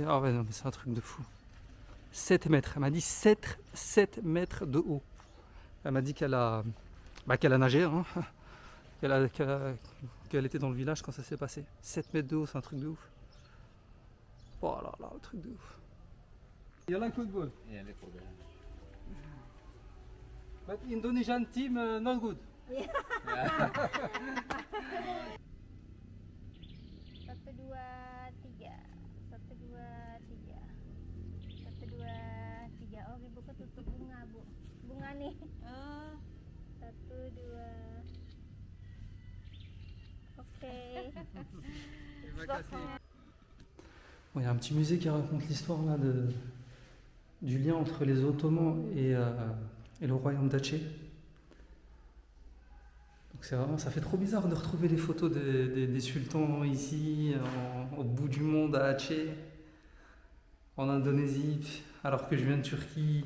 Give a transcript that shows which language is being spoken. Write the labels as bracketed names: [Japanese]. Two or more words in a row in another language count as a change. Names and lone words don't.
[French] Ah ouais non mais c'est un truc de fou. 7 mètres, elle m'a dit 7 mètres de haut. Elle m'a dit qu'elle a nagé, hein. qu'elle était dans le village quand ça s'est passé. 7 mètres de haut, c'est un truc de ouf. Oh là là, un truc de ouf. [English] You like football? Yeah, like football. But Indonesian team not good. [Indonesian] Satu dua tiga, satu dua tiga, satu dua tiga. Oh, ibu ketutup bunga bu, bunga nih. Satu dua. Oke. [French] Bon, il y a un petit musée qui raconte l'histoire là du lien entre les Ottomans et le royaume d'Aceh. Donc c'est vraiment, ça fait trop bizarre de retrouver des photos des sultans ici, au bout du monde à Aceh, en Indonésie, alors que je viens de Turquie.